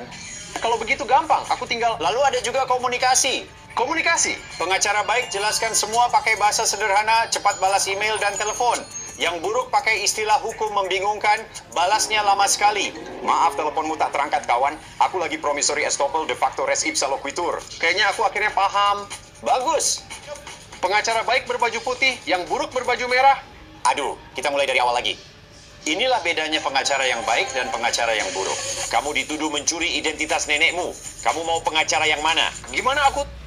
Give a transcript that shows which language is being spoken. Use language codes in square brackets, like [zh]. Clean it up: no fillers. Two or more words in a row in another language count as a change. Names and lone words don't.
[id] Kalau begitu gampang, aku tinggal... Lalu ada juga komunikasi. Komunikasi? Pengacara baik jelaskan semua pakai bahasa sederhana, cepat balas email dan telepon. Yang buruk pakai istilah hukum membingungkan, balasnya lama sekali. Maaf teleponmu tak terangkat kawan, aku lagi [en] promissory estoppel [la] de facto res ipsa loquitur. [id] Kayaknya aku akhirnya paham. Bagus. Pengacara baik berbaju putih, yang buruk berbaju merah. Aduh, kita mulai dari awal lagi. Inilah bedanya pengacara yang baik dan pengacara yang buruk. Kamu dituduh mencuri identitas nenekmu. Kamu mau pengacara yang mana? Gimana aku...